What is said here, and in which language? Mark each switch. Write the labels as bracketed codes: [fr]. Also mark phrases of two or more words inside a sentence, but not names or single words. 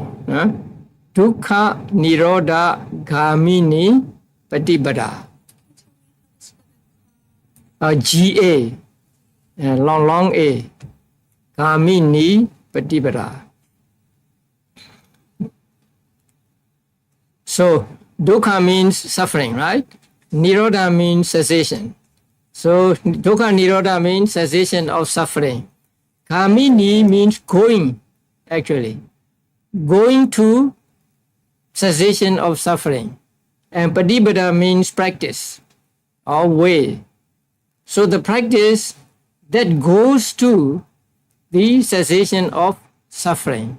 [pi] Dukkha nirodha gamini patibada. [en] GA. Long A. [pi] Gamini patibada. [en] So dukkha means suffering, right? Nirodha means cessation. So [pi] dukkha nirodha [en] means cessation of suffering. Gamini means going, actually. Going to cessation of suffering. And patibada means practice or way. So the practice that goes to the cessation of suffering.